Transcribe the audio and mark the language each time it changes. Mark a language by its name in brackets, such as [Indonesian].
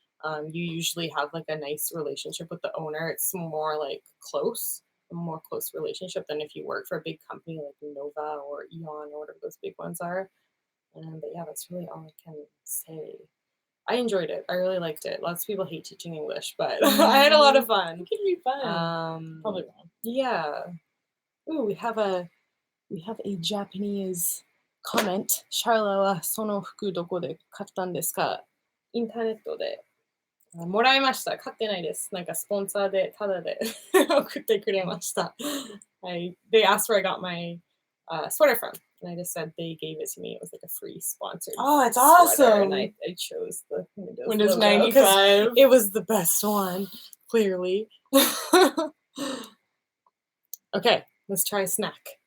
[English] You usually have like a nice relationship with the owner. It's more like a more close relationship than if you work for a big company like Nova or Eon or whatever those big ones are. But yeah, that's really all I can say. I enjoyed it. I really liked it. Lots of people hate teaching English, but I had a lot of fun. It can be fun. Probably wrong. Yeah. Ooh, we have a Japanese comment. [Japanese] シャーラはその服どこで買ったんですか？インターネットでもらいました。買ってないです。なんかスポンサーでタダで送ってくれました。 [English] They asked where I got my sweater from. And I just said they gave it to me. It was like a free sponsored. Oh, it's sweater, awesome. And I chose the Windows 95. It was the best one, clearly. Okay, let's try a snack.